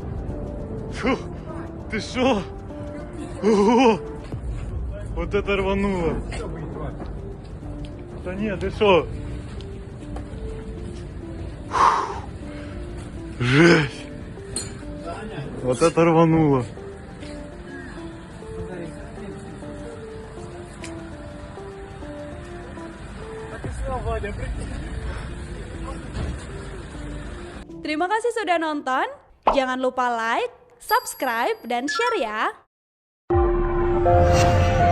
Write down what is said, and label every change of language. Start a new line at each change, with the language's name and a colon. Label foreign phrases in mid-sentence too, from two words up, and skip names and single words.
Russian: Фух, ты шо? Ого! Вот это рвануло. Да нет, ты шо? Фух, жесть! Вот это рвануло.
Indonesian: Terima kasih sudah nonton. Jangan lupa like, subscribe, dan share ya.